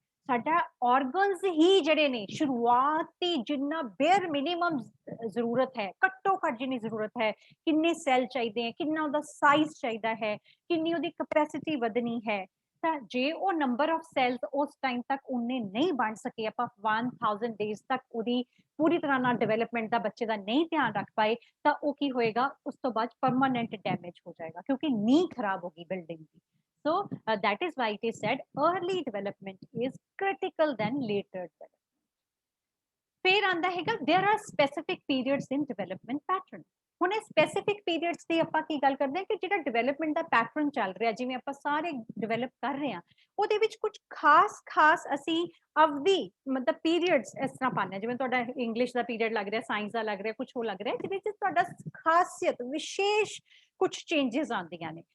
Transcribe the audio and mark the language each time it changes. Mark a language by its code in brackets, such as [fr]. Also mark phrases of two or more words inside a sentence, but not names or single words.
[pa] ਸਾਡਾ ਆਰਗਨਸ ਹੀ ਜਿਹੜੇ ਨੇ ਸ਼ੁਰੂਆਤੀ ਜਿੰਨਾ [en] bare minimum [pa] ਜ਼ਰੂਰਤ ਹੈ, ਘੱਟੋ ਘੱਟ ਜਿੰਨੀ ਜ਼ਰੂਰਤ ਹੈ, ਕਿੰਨੇ ਸੈੱਲ ਚਾਹੀਦੇ ਹੈ, ਕਿੰਨਾ ਉਹਦਾ ਸਾਈਜ਼ ਚਾਹੀਦਾ ਹੈ, ਕਿੰਨੀ ਉਹਦੀ ਕਪੈਸਿਟੀ ਵਧਣੀ ਹੈ। ਤਾਂ ਜੇ ਉਹ [en] number of cells [pa] ਉਸ ਟਾਈਮ ਤੱਕ ਉਨੇ ਨਹੀਂ ਬਣ ਸਕੇ, ਆਪਾਂ 1000 ਡੇਜ਼ ਤੱਕ ਉਹਦੀ ਪੂਰੀ ਤਰ੍ਹਾਂ ਨਾਲ ਡਿਵੈਲਪਮੈਂਟ ਦਾ ਬੱਚੇ ਦਾ ਨਹੀਂ ਧਿਆਨ ਰੱਖ ਪਾਏ, ਤਾਂ ਉਹ ਕੀ ਹੋਏਗਾ, ਉਸ ਤੋਂ ਬਾਅਦ [en] permanent damage [pa] ਹੋ ਜਾਏਗਾ, ਕਿਉਂਕਿ ਨੀਂਹ ਖਰਾਬ ਹੋਗੀ ਬਿਲਡਿੰਗ ਦੀ। [en] So that is why it is said early development is critical than later development. [pa] ਫਿਰ ਆਂਦਾ ਹੈਗਾ [en] there are specific periods in development pattern। [pa] ਹੁਣ ਇਹ [en] specific periods [pa] ਦੀ ਆਪਾਂ ਕੀ ਗੱਲ ਕਰਦੇ ਹਾਂ ਕਿ ਜਿਹੜਾ ਡਿਵੈਲਪਮੈਂਟ ਦਾ ਪੈਟਰਨ ਚੱਲ ਰਿਹਾ, ਜਿਵੇਂ ਆਪਾਂ ਸਾਰੇ ਡਿਵੈਲਪ ਕਰ ਰਹੇ ਹਾਂ, ਉਹਦੇ ਵਿੱਚ ਕੁਝ ਖਾਸ ਅਸੀਂ ਅਵਧੀ ਮਤਲਬ ਪੀਰੀਅਡਸ ਇਸ ਤਰ੍ਹਾਂ ਪਾਉਂਦੇ ਹਾਂ। ਜਿਵੇਂ ਤੁਹਾਡਾ ਇੰਗਲਿਸ਼ ਦਾ ਪੀਰੀਅਡ ਲੱਗ ਰਿਹਾ, ਸਾਇੰਸ ਦਾ ਲੱਗ ਰਿਹਾ, ਕੁਝ ਹੋਰ ਲੱਗ ਰਿਹਾ, ਜਿਹਦੇ ਵਿੱਚ ਤੁਹਾਡਾ ਖਾਸੀਅਤ ਵਿਸ਼ੇਸ਼ ਕੁਝ ਚੇਂਜਸ ਆਉਂਦੀਆਂ ਨੇ।